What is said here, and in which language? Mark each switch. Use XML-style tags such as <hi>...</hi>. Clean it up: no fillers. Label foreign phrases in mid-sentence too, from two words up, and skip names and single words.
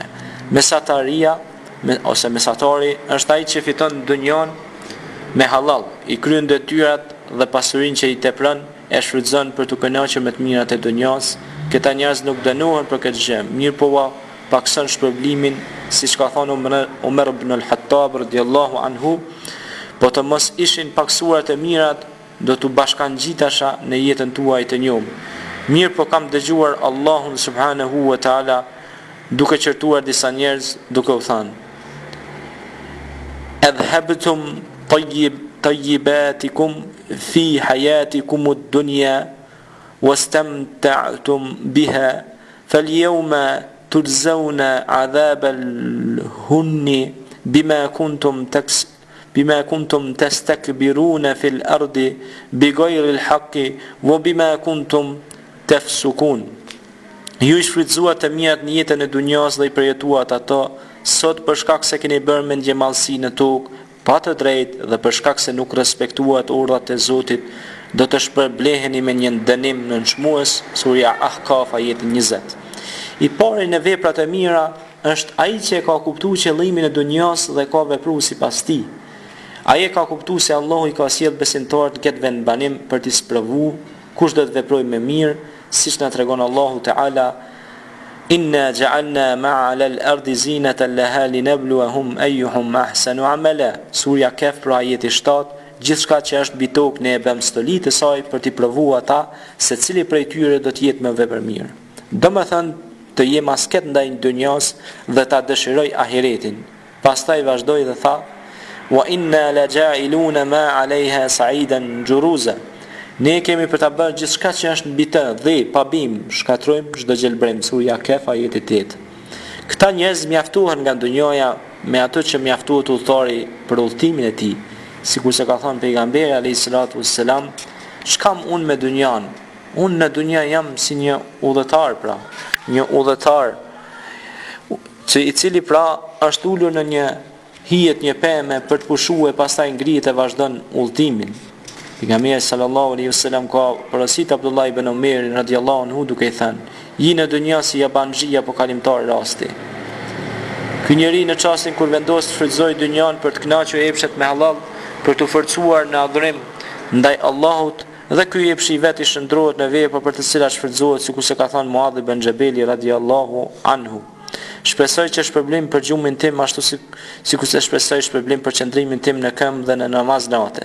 <sq>Mesataria ose mesatari është ai që fiton dunjan me halal, i kryen detyrat dhe pasurinë që i tepron e shfrytëzon për të kënaqur me të mirat e dunjas. Këta njerëz nuk dënohen për këtë gjë, mirë po pakson shpërblimin, siç ka thënë Umar ibn al-Khattab</sq> <ar>رضي الله عنه,</ar> <sq>po të mos ishin paksuar të mirat, do të bashkangjitasha në jetën tuaj të njohur. Mirë po kam dëgjuar Allahun</sq> <ar>سبحانه وتعالى</ar> <sq>duke qërtuar disa njerëz duke u thënë:</sq> <ar>"أذهبتم طيباتكم في حياتكم الدنيا واستمتعتم بها فاليوم تجزون عذاب الهن بما كنتم تستكبرون في الأرض بغير الحق وبما كنتم تفسقون."</ar> <sq>Ju i shfrytëzuat të mirat në jetën e dunjas dhe i përjetuat ato, sot për shkak se keni bërë mendjemallësi në tokë, pa të drejtë dhe për shkak se nuk respektuat urdhat e Zotit, do të shpërbleheni me një dënim nënçmues. Surja Ahqaf ajeti 20. I pari në veprat e mira është ai që e ka kuptuar qëllimin e dunjas dhe ka vepruar sipas tij. Ai e ka kuptuar se Allahu i ka sjell besimtarët në këtë vendbanim për t'i sprovuar kush do të veprojë më mirë, siç na tregon Allahu Teala:</sq> <ar>"إنا جعلنا ما على الأرض زينة لها لنبلوهم أيهم أحسن عملا."</ar> <sq>Surja Kehf pra ajeti 7. Gjithçka që është mbi tokë ne e bëm stoli të saj për t'i provuar ata se cili prej tyre do të jetë më vepër mirë. Domethënë të jem asket ndaj dunjas dhe ta dëshiroj ahiretin. Pastaj vazhdoi dhe tha:</sq> <ar>"وإنا لجاعلون ما عليها صعيدا جرزا."</ar> <sq>Ne kemi për ta bërë gjithçka që është mbi të dhe pa bim, shkatrojmë çdo gjelbrim. Surja Kehf ajeti 8. Këta njerëz mjaftuan nga dunjaja me ato që mjaftuat udhëtari për udhëtimin e tij. Sikur se ka thënë pejgamberi</sq> <ar>عليه الصلاة والسلام:</ar> <sq>"Ç'kam unë me dunjan? Unë në dunja jam si një udhëtar, pra, një udhëtar që i cili pra është ulur në një hijet, një pemë për të pushuar, pastaj ngrihet e vazhdon udhëtimin." Pejgamberi</sq> <ar>صلى الله عليه وسلم</ar> <sq>ka porosit Abdullah ibn Umar</sq> <ar>رضي الله عنه</ar> <sq>duke i thënë: "Ji në dunja si jabanxhi apo kalimtar rasti." Ky njeri në çastin kur vendos të shfrytëzoj dunjan për të kënaqur epshet me halal, për të forcuar në adhurim ndaj Allahut, dhe ky epshi vetë i shndrohet në vepra për të cilat shfrytëzohet, sikur se ka thënë Muadh ibn Jabeli</sq> <ar>رضي الله عنه:</ar> <sq>"Shpresoj që shpërblim për gjumin tim ashtu sikur se shpresoj shpërblim për qëndrimin tim në këmbë dhe në namaz natë."</sq>